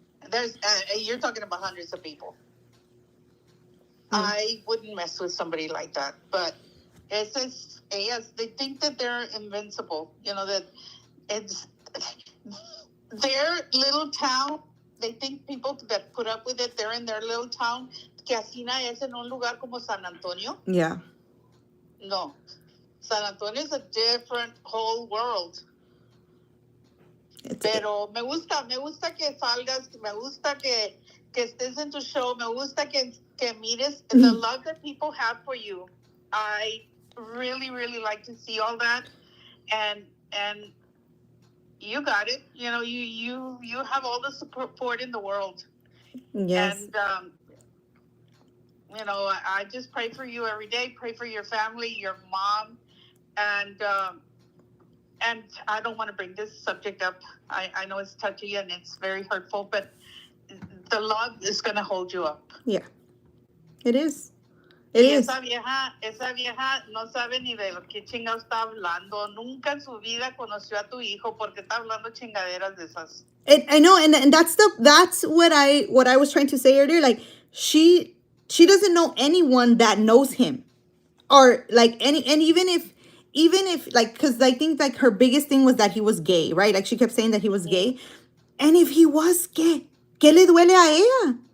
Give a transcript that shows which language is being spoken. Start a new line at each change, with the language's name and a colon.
English: There's, you're talking about hundreds of people. I wouldn't mess with somebody like that. But
Spanish: ellas,
English: they think that they're invincible. You know, that it's their little town. They think people that put up with it, they're in their little town.
Spanish: Que así na es en un lugar como San Antonio.
English: Yeah. No. San Antonio is a different whole world.
Spanish: Pero me gusta que salgas, me gusta que estés en tu show, me gusta que mires
English: the love that people have for you. I really, really like to see all that, and you got it. You know, you have all the support in the world. Yes. And you know, I just pray for you every day. Pray for your family, your mom, and I don't want to bring this subject up. I know it's touchy and it's very hurtful, but the love is going to hold you up. Yeah. It is. It is.
Spanish: Esa vieja no sabe ni de lo que chingados está hablando. Nunca en su vida conoció a tu hijo porque está hablando chingaderas de esas.
English: I know, and that's what I was trying to say earlier. Like, she doesn't know anyone that knows him, or like and even if like, because I think like her biggest thing was that he was gay, right? Like, she kept saying that he was gay, and if he was gay,
Spanish: ¿qué le duele a ella?